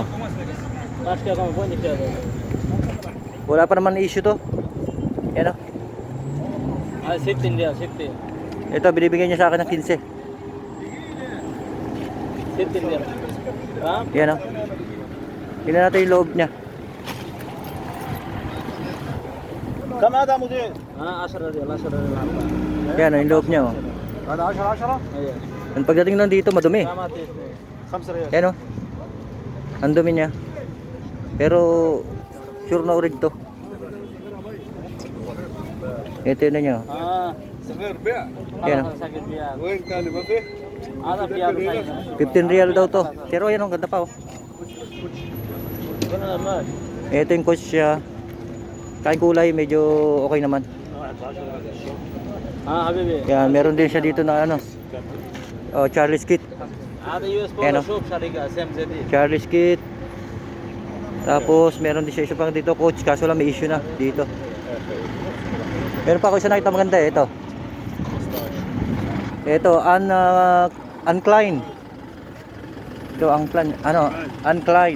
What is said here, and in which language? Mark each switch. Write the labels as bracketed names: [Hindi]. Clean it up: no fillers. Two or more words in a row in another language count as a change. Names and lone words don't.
[Filipino] Pass ka kung phone ka. Wala pa naman issue to. Yan oh. Ah, 15 real, 15. Ito, binibigyan niya sa akin ng 15. 15 real. Ha? Yan oh. Tingnan natin yung loob niya. [Arabic] كم هذا مدير؟ 10 ريال 10 ريال. [Filipino] Yan oh, yung loob niya oh. [Arabic] هذا 10 10؟ ايوه. [Filipino] Ang pagdating nun dito, madumi. [Arabic] 5 ريال. [Filipino] Yan oh. Ang dumi niya. Pero sure na urig to. Ito yun na niya. اه [Arabic] صغير بيع [Filipino] Yan oh. [Arabic] وين كان ما فيه؟ هذا بيار [Filipino] 15 real daw to. Pero yan oh, ganda pa oh. Ito yung coach siya. Kahit kulay, medyo okay naman. [Arabic] اه حبيبي. [Filipino] Yan, meron din siya dito na ano. Oh, Charlie's Kit. [Arabic] هذا يو اس [Filipino] Ayan, بولو oh. [Arabic] شوف شركه سم زي دي. [Filipino] Charlie's Kit. Tapos meron din siya isa pang dito coach, kaso lang may issue na dito. Meron pa ako isa nakita maganda eh, ito. Ito, Uncline. Ito, Uncline. Ano? Uncline.